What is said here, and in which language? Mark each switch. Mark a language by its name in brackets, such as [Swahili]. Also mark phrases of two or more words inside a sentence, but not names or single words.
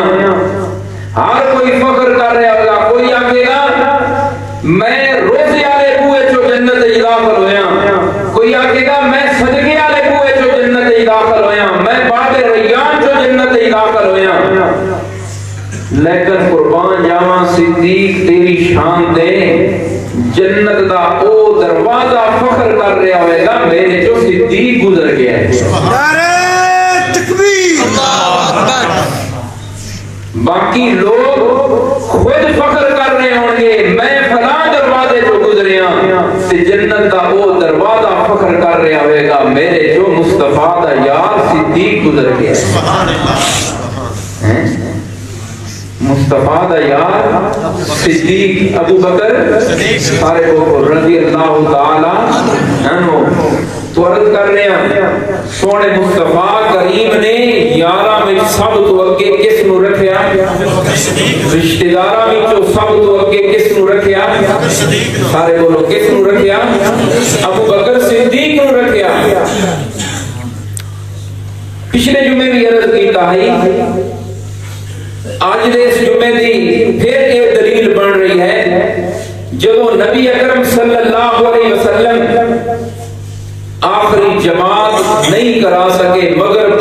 [Urdu] ہر کوئی فخر کر رہا ہوگا. [Punjabi] کوئی آگے گا میں روزے والے بوئے جو جنت داخل ہویا. کوئی آگے گا میں صدقے والے بوئے جو جنت داخل ہویا. میں باب ریان جو جنت داخل ہویا. لیکن قربان جاواں صدیق تیری شان دے جنت دا او دروازہ فخر کر رہا ہوئے گا میرے جو صدیق گزر گیا ہے. نعرہ تکبیر. [Urdu] باقی لوگ خود فخر کر رہے ہوں گے [Punjabi] میں فلاں دروازے جو گزرے ہاں تے جنت دا او دروازہ فخر کر رہا ہوئے گا میرے جو مصطفیٰ دا یار صدیق گزر گیا ہے. مصطفیٰ دا یار صدیق ابو بکر سارے کو رضی اللہ تعالی عنہ تو عرض کر رہے ہیں سونے مصطفیٰ کریم نے یارہ میں سب تو اگے کس نو رکھیا رشتہ داراں وچوں سب تو اگے کس نو رکھیا سارے بولو کس نو رکھیا ابو بکر صدیق نو رکھیا. پچھلے جمعے بھی عرض کیتا ہے آج دے اس جمعے دی پھر ایک دلیل بن رہی ہے [Urdu] جب نبی اکرم صلی اللہ علیہ وسلم آخری جماعت نہیں کرا سکے مغرب